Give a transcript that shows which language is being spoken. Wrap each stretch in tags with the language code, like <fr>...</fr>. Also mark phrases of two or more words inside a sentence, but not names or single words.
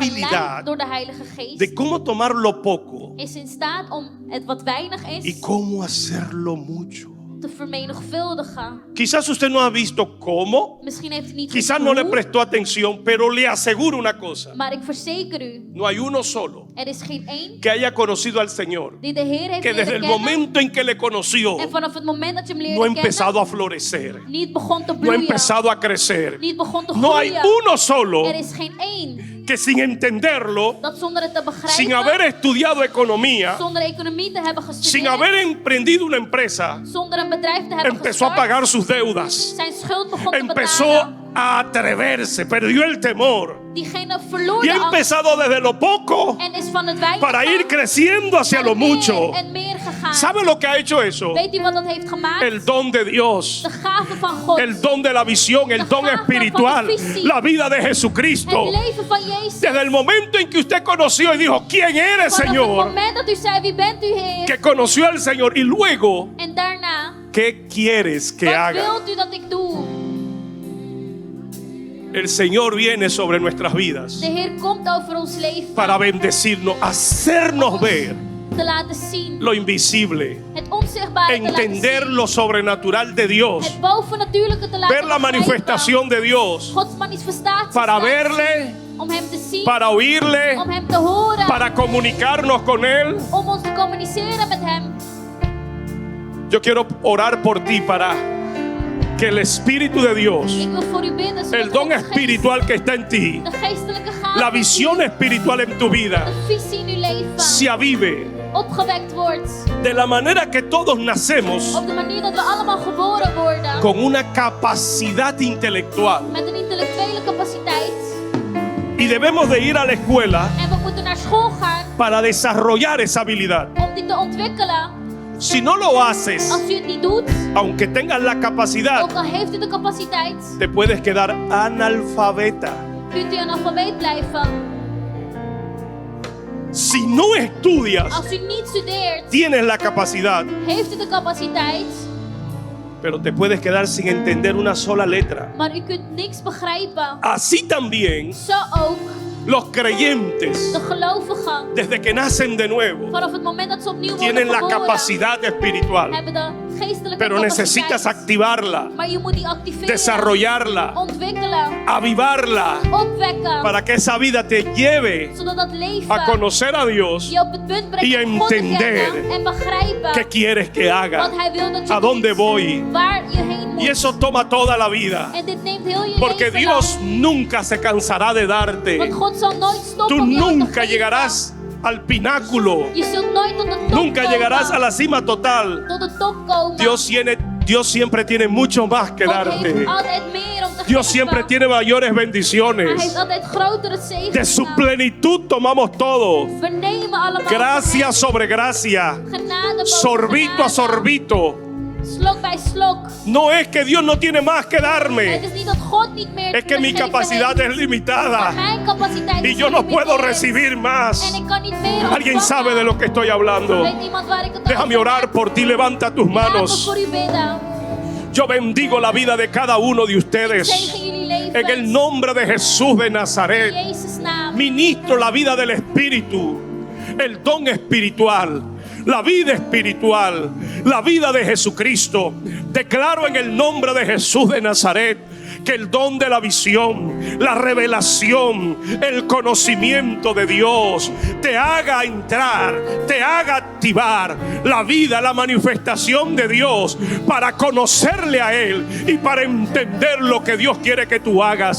<nl>geleid</nl> <es>habilidad</es> <nl>door de Heilige Geest,</nl> <es>de cómo tomar lo poco</es> <nl>is in staat om het wat weinig</nl> <es>y</es> <nl>is</nl> <es>cómo hacerlo mucho.</es> <nl>te vermenigvuldigen.</nl> <es>Quizás usted no ha visto cómo,</es> <nl>Misschien heeft u niet</nl> <es>quizás</es> <nl>gezien</nl> <es>no le</es> <nl>hoe,</nl> <es>prestó atención, pero le aseguro una cosa:</es> <nl>maar ik verzeker u,</nl> <es>no hay uno solo</es> <nl>er is geen één</nl> <es>que haya conocido al Señor</es> <nl>die de Heer heeft</nl> <es>que desde</es> <nl>leren</nl> <es>el</es> <nl>kennen</nl> <es>momento en que le conoció</es> <nl>en vanaf het moment dat je hem</nl> <es>no ha</es> <nl>leerde kennen,</nl> <es>empezado a florecer,</es> <nl>niet begon te</nl> <es>no ha</es> <nl>bloeien,</nl> <es>empezado a crecer.</es> <nl>niet begon te</nl> <es>No hay</es> <nl>groeien.</nl> <es>uno solo</es> <nl>Er is geen één</nl> <es>que sin entenderlo,</es> <nl>dat zonder het te begrijpen,</nl> <es>sin haber estudiado economía,</es> <nl>zonder economie te hebben</nl> <es>sin</es> <nl>gestudeerd,</nl> <es>haber emprendido una empresa,</es> <nl>zonder een bedrijf te hebben</nl> <es>empezó a</es> <nl>gestart,</nl> <es>pagar sus deudas,</es> <nl>zijn schuld begon te</nl> <es>empezó</es> <nl>betalen.</nl> <es>a atreverse, perdió el temor</es> <nl>Diegene verloor</nl> <es>y</es> <nl>de</nl> <es>ha</es> <nl>angst</nl> <es>empezado desde lo poco</es> <nl>en is van het weinig</nl> <es>para ir creciendo hacia lo mucho.</es> <nl>en meer gegaan.</nl> <es>¿Sabe lo que ha hecho eso?</es> <nl>Weet u wat dat heeft gemaakt?</nl> <es>El don de Dios,</es> <nl>De gave van God.</nl> <es>el don de la visión, el don espiritual, la vida de Jesucristo.</es> <nl>Het leven van Jezus.</nl> <es>Desde el momento en que usted conoció y dijo, ¿quién eres,</es> <nl>Vanaf het</nl> <es>Señor?</es> <nl>moment dat u zei, wie bent u, Heer?</nl> <es>Que conoció al Señor y luego</es> <nl>En daarna</nl> <es>que ¿qué quieres que</es> <nl>Wat</nl> <es>haga?</es> <nl>wilt u dat ik doe?</nl> <es>El Señor viene sobre nuestras vidas</es> <nl>De Heer komt over ons leven.</nl> <es>para bendecirnos, hacernos ver</es> <nl>Te laten zien.</nl> <es>lo invisible,</es> <nl>Het onzichtbare te laten</nl> <es>entender</es> <nl>zien.</nl> <es>lo sobrenatural de Dios,</es> <nl>Het bovennatuurlijke te laten</nl> <es>ver la</es> <nl>begrijpen.</nl> <es>manifestación de Dios,</es> <nl>Gods manifestatie</nl> <es>para</es> <nl>te laten</nl> <es>verle,</es> <nl>zien. Om hem te zien.</nl> <es>para oírle,</es> <nl>Om hem te horen.</nl> <es>para comunicarnos con Él.</es> <nl>Om ons te communiceren met hem.</nl> <es>Yo quiero orar por ti para que el Espíritu de Dios,</es> <nl>Ik wil voor u bidden. Zodat</nl> <es>el don</es> <nl>Gods geest,</nl> <es>espiritual que está en ti,</es> <nl>de geestelijke gave.</nl> <es>la visión espiritual en tu vida,</es> <nl>De visie in uw leven.</nl> <es>se avive</es> <nl>Opgewekt wordt.</nl> <es>de la manera que todos nacemos</es> <nl>Op de manier dat we allemaal geboren worden.</nl> <es>con una capacidad intelectual</es> <nl>Met een intellectuele capaciteit.</nl> <es>y debemos de ir a la escuela</es> <nl>En we moeten naar school gaan</nl> <es>para desarrollar esa habilidad.</es> <nl>om die te ontwikkelen.</nl> <es>Si no lo haces,</es> <nl>Als u het niet doet,</nl> <es>aunque tengas la capacidad,</es> <nl>ook al heeft u de capaciteit,</nl> <es>te puedes quedar analfabeta.</es> <nl>kunt u analfabeet blijven.</nl> <es>Si no estudias,</es> <nl>Als u niet studeert,</nl> <es>tienes la capacidad,</es> <nl>heeft u de capaciteit,</nl> <es>pero te puedes quedar sin entender una sola letra.</es> <nl>maar u kunt niks begrijpen.</nl> <es>Así también</es> <nl>Zo ook</nl> <es>los creyentes,</es> <nl>de gelovigen,</nl> <es>desde que nacen de nuevo,</es> <nl>vanaf het moment dat ze opnieuw worden</nl> <es>tienen la</es> <nl>geboren,</nl> <es>capacidad espiritual,</es> <nl>hebben de geestelijke</nl> <es>pero necesitas</es> <nl>capaciteit.</nl> <es>activarla,</es> <nl>Maar je moet die activeren,</nl> <es>desarrollarla,</es> <nl>ontwikkelen,</nl> <es>avivarla,</es> <nl>opwekken,</nl> <es>para que esa vida te lleve</es> <nl>zodat dat leven</nl> <es>a conocer a Dios.</es> <nl>je op het punt brengt</nl> <es>y</es> <nl>om God te</nl> <es>entender</es> <nl>kennen en begrijpen</nl> <es>¿Qué quieres que haga?</es> <nl>wat Hij wil dat je</nl> <es>¿A dónde</es> <nl>doet,</nl> <es>voy?</es> <nl>waar je heen moet.</nl> <es>Y eso toma toda la vida,</es> <nl>En dit neemt heel je</nl> <es>porque</es> <nl>leven</nl> <es>Dios</es> <nl>lang.</nl> <es>nunca se cansará de</es> <nl>Want</nl> <es>darte.</es> <nl>God zal nooit stoppen</nl> <es>Tú</es> <nl>om jou te</nl> <es>nunca</es> <nl>geven.</nl> <es>llegarás al pináculo,</es> <nl>Je zult nooit tot de top</nl> <es>nunca</es> <nl>komen.</nl> <es>llegarás a la cima total.</es> <nl>Tot de top komen.</nl> <es>Dios siempre tiene mucho más que</es> <nl>God heeft</nl> <es>darte.</es> <nl>altijd meer om te</nl> <es>Dios</es> <nl>geven.</nl> <es>siempre tiene mayores</es> <nl>Hij heeft</nl> <es>bendiciones.</es> <nl>altijd grotere</nl> <es>De</es> <nl>zegeningen.</nl> <es>su plenitud tomamos todo.</es> <nl>We nemen allemaal</nl> <es>Gracia sobre gracia,</es> <nl>genade boven</nl> <es>sorbito a</es> <nl>genade.</nl> <es>sorbito.</es> <nl>Slok bij slok.</nl> <es>No es que Dios no tiene más que</es> <nl>Het</nl> <es>darme,</es> <nl>is niet dat God niet meer</nl> <es>es</es> <nl>te</nl> <es>que mi</es> <nl>geven</nl> <es>capacidad</es> <nl>heeft.</nl> <es>es limitada</es> <nl>Maar mijn capaciteit</nl> <es>y</es> <nl>is</nl> <es>yo no puedo</es> <nl>gelimiteerd.</nl> <es>recibir</es> <nl>En</nl> <es>más.</es> <nl>ik kan niet meer</nl> <es>Alguien</es> <nl>ontvangen.</nl> <es>sabe de lo que estoy hablando.</es> <nl>Weet iemand waar ik het</nl> <es>Déjame</es> <nl>over</nl> <es>orar</es> <nl>heb?</nl> <es>por ti, levanta tus</es> <nl>Laat me</nl> <es>manos.</es> <nl>voor u bidden.</nl> <es>Yo bendigo la vida de cada uno de ustedes.</es> <nl>Zegen jullie levens.</nl> <es>En el nombre de Jesús de</es> <nl>In</nl> <es>Nazaret,</es> <nl>Jezus' naam.</nl> <es>ministro la vida del Espíritu, el don espiritual, la vida espiritual, la vida de Jesucristo. Declaro en el nombre de Jesús de Nazaret que el don de la visión, la revelación, el conocimiento de Dios te haga entrar, te haga activar la vida, la manifestación de Dios para conocerle a Él y para entender lo que Dios quiere que tú hagas.</es>